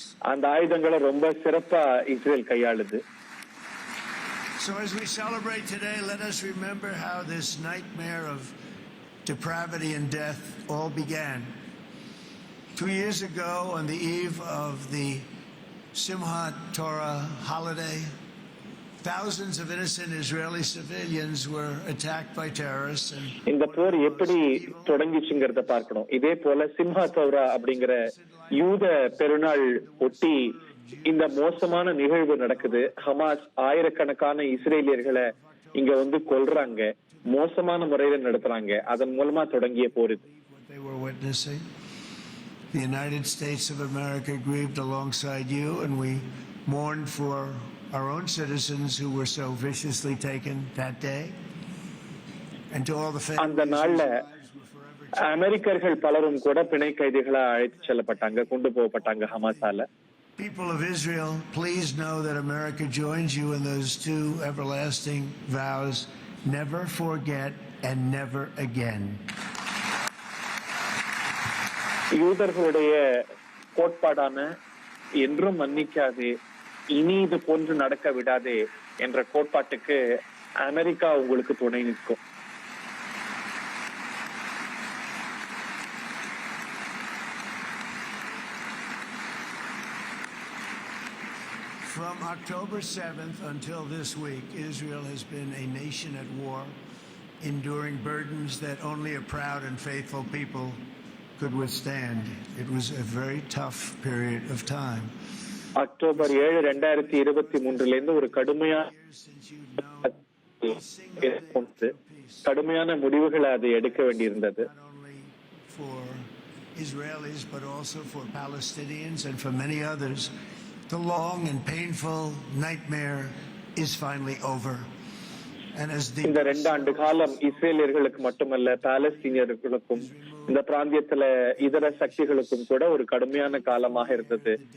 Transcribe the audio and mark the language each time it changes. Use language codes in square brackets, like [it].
[ta] அந்த ஆயுதங்களை ரொம்ப சிறப்பா Israel கையாளுது. [en] So as we celebrate today, let us remember how this nightmare of depravity and death all began. 2 years ago, on the eve of the Simchat Torah holiday, thousands of innocent Israeli civilians were attacked by terrorists. [ta] இந்த போர் எப்படி தொடங்கிச்சுங்கிறத பார்க்கணும். இதே போல சிம்ஹாத் Torah அப்படிங்கிற யூத பெருநாள் ஒட்டி இந்த மோசமான நிகழ்வு நடக்குது. ஹமாஸ் ஆயிரக்கணக்கான இஸ்ரேலியர்களை இங்க கொல்றாங்க, மோசமான முறையில நடத்துறாங்க. அதன் மூலமா தொடங்கிய போர் இது. [en] The United States of America grieved alongside you, and we mourned for our own citizens who were so viciously taken that day. And to all the families. [ta] அந்த நாள்ல அமெரிக்கர்கள் பலரும் கூட பிணை கைதிகளா அழைத்து செல்லப்பட்டாங்க, கொண்டு போகப்பட்டாங்க ஹமாஸால. [en] People of Israel, please know that America joins you in those two everlasting vows: never forget and never again. [ta] யூதர்களுடைய கோட்பாடான என்றும் மன்னிக்காதே, இனி இது போன்று நடக்க விடாதே என்ற கோட்பாட்டுக்கு அமெரிக்கா உங்களுக்கு துணை நிற்கும். [en] From October 7th until this week, Israel has been a nation at war, enduring burdens that only a proud and faithful people could withstand. It was a very tough period of time. [ta] October 7, 2023 ஒரு கடுமையான முடிவுகளை அது எடுக்க வேண்டியிருந்தது. [en] For Israelis, but also for Palestinians and for many others, the long and painful nightmare is finally over. [ta] இந்த 2 ஆண்டு காலம் இஸ்ரேலியர்களுக்கு மட்டுமல்ல, பாலஸ்தீனியர்களுக்கும் இந்த பிராந்தியத்துல இதர சக்திகளுக்கும் கூட ஒரு கடுமையான காலமாக இருந்தது.